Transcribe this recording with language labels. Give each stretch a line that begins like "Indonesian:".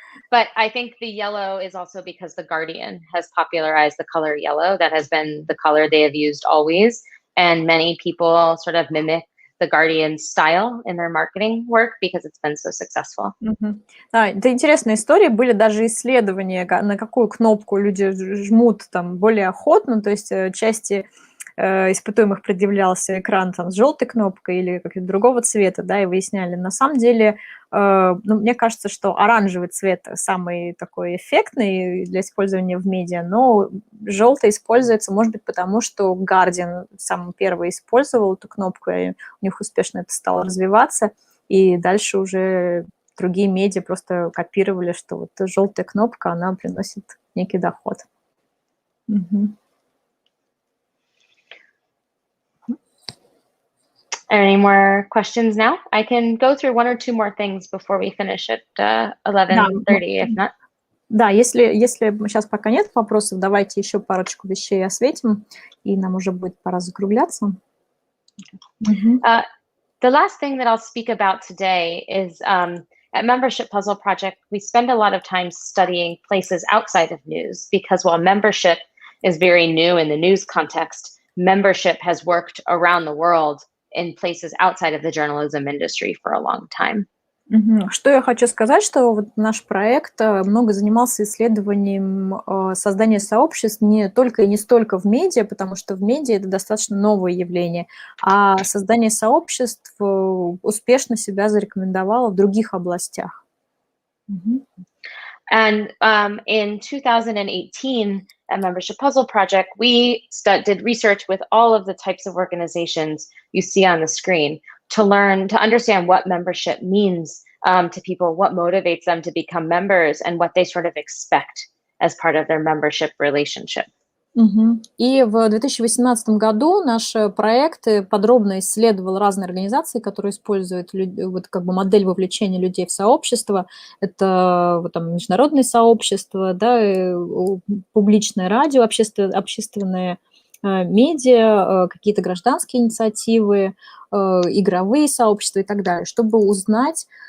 English: But I think the yellow is also because The Guardian has popularized the color yellow. That has been the color they have used always. And many people sort of mimic The Guardian's style in their marketing work because it's been so successful.
Russian: Да, это интересная история. Были даже исследования, на какую кнопку люди жмут там более охотно, то есть части испытуемых предъявлялся экран там с желтой кнопкой или какого-то другого цвета, да, и выясняли. На самом деле, мне кажется, что оранжевый цвет самый такой эффектный для использования в медиа, но желтый используется, может быть, потому что Guardian самый первый использовал эту кнопку, и у них успешно это стало развиваться, и дальше уже другие медиа просто копировали, что вот желтая кнопка, она приносит некий доход.
English: Any more questions now? I can go through one or two more things before we finish at 11:30, if not.
Russian: Да, если сейчас пока нет вопросов, давайте еще парочку вещей осветим, и нам уже будет пора закругляться.
English: The last thing that I'll speak about today is at Membership Puzzle Project, we spend a lot of time studying places outside of news because while membership is very new in the news context, membership has worked around the world in places outside of the journalism industry for a long time.
Russian: Что я хочу сказать, что вот наш проект много занимался исследованием создания сообществ не только и не столько в медиа, потому что в медиа это достаточно новое явление, а создание сообществ успешно себя зарекомендовало в других областях.
English: And in 2018, at Membership Puzzle Project, we did research with all of the types of organizations you see on the screen to understand what membership means to people, what motivates them to become members, and what they sort of expect as part of their membership relationship.
Russian: И в 2018 году наш проект подробно исследовал разные организации, которые используют вот как бы модель вовлечения людей в сообщество. Это вот там международные сообщества, да, публичное радио, общественные медиа, какие-то гражданские инициативы, игровые сообщества и так далее, чтобы узнать.